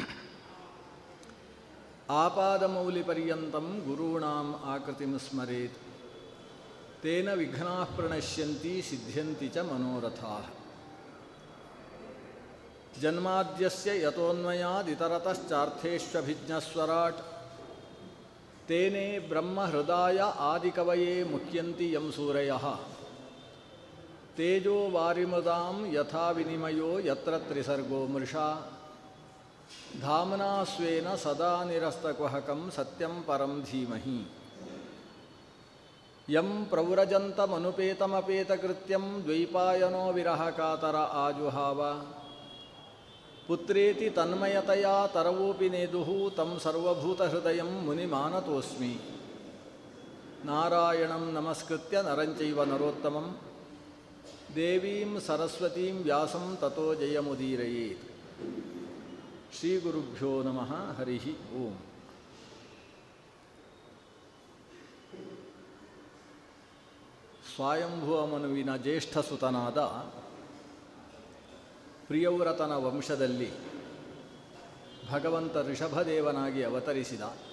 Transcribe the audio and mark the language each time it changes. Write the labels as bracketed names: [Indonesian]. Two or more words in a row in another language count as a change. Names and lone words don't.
[Sanskrit] ಆಪಾದಮೌಲಿಪರ್ಯಂತಂ ಗುರುಣಾಂ ಆಕೃತಿಂ ಸ್ಮರೇತ್ ತೇನ ವಿಘ್ನಾಃ ಪ್ರಣಶ್ಯಂತಿ ಸಿದ್ಧ್ಯಂತಿ ಚ ಮನೋರಥಾಃ ಜನ್ಮಾದ್ಯಸ್ಯ ಯತೋನ್ಮಯಾದಿತರತಶ್ಚಾರ್ಥೇಷ್ವಭಿಜ್ಞಸ್ವರಾಟ್ ತೇನೇ ಬ್ರಹ್ಮಹೃದಾಯ ಆದಿಕವಯೇ ಮುಹ್ಯಂತಿ ಯಂ ಸೂರಯಃ ತೇಜೋ ವಾರಿಮೃದಾಂ ಯಥಾ ವಿನಿಮಯೋ ಯತ್ರ ತ್ರಿಸರ್ಗೋ ಮೃಷಾ ಧಾಮ್ನಾ ಸ್ವೇನ ಸದಾ ನಿರಸ್ತಕುಹಕಂ ಸತ್ಯಂ ಪರಂ ಧೀಮಹಿ ಯಂ ಪ್ರವ್ರಜಂತಮನುಪೇತಮಪೇತಕೃತ್ಯಂ ದ್ವೈಪಾಯನೋ ವಿರಹಕಾತರ ಆಜುಹಾವ ಪುತ್ರೇತಿ ತನ್ಮಯತಯಾ ತರವೋಪಿ ನೇದುಃ ತಂ ಸರ್ವಭೂತಹೃದಯಂ ಮುನಿಮಾನತೋಸ್ಮಿ ನಾರಾಯಣಂ ನಮಸ್ಕೃತ್ಯ ನರಂಚೈವ ನರೋತ್ತಮಂ ದೇವೀಂ ಸರಸ್ವತೀಂ ವ್ಯಾಸಂ ತತೋ ಜಯಮುದೀರಯೇತ್. ಶ್ರೀ ಗುರುಭ್ಯೋ ನಮಃ. ಹರಿ ಓಂ. [Kannada] ಸ್ವಯಂಭುವ ಮನುವಿನ ಜ್ಯೇಷ್ಠಸುತನಾದ ಪ್ರಿಯವ್ರತನ ವಂಶದಲ್ಲಿ ಭಗವಂತ ಋಷಭದೇವನಾಗಿ ಅವತರಿಸಿದ.